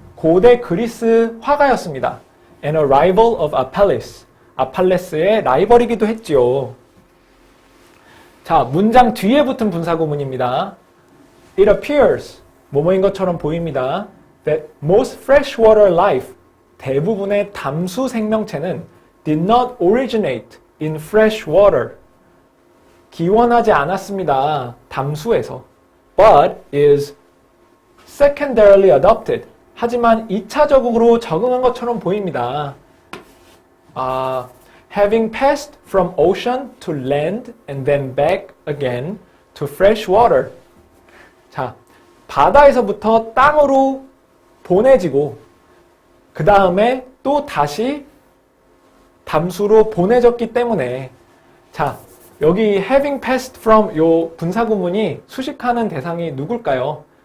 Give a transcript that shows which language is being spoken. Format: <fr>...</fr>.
<ko>고대 그리스 화가였습니다.</ko> <en>And a rival of Apelles.</en> <ko>아팔레스의 라이벌이기도 했지요. 자, 문장 뒤에 붙은 분사구문입니다.</ko> <en>It appears,</en> <ko>뭐뭐인 것처럼 보입니다.</ko> <en>That most freshwater life,</en> <ko>대부분의 담수 생명체는</ko> <en>did not originate in fresh water.</en> <ko>기원하지 않았습니다. 담수에서.</ko> <en>But is secondarily adopted.</en> <ko>하지만 2차적으로 적응한 것처럼 보입니다.</ko> <en>Having passed from ocean to land and then back again to fresh water.</en> <ko>자, 바다에서부터 땅으로 보내지고 그 다음에 또 다시 담수로 보내졌기 때문에. 자, 여기</ko> <en>having passed from</en> <ko>요 분사구문이 수식하는 대상이 누굴까요?</ko>